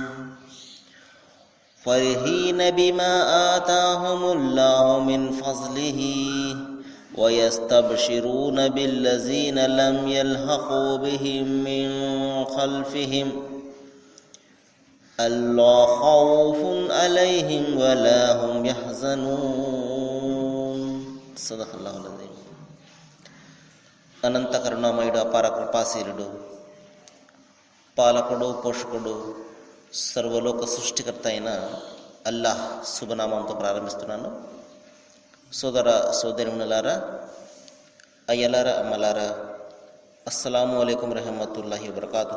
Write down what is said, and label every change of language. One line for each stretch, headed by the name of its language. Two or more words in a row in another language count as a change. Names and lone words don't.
Arabic: فرحين بما آتاهم الله من فضله ويستبشرون بالذين لم يلحقوا بهم من خلفهم ألا خوف عليهم ولا هم يحزنون. صدق الله العظيم.
Telugu: అనంత కరుణామయుడు, అపార కృపాశీలుడు, పాలకుడు, పోషకుడు, సర్వలోక సృష్టికర్త అయిన అల్లాహ్ శుభనామంతో ప్రారంభిస్తున్నాను. సోదర సోదరిమణులారా, అయ్యలారా, అమ్మలారా,
Arabic: السلام عليكم رحمة الله وبركاته.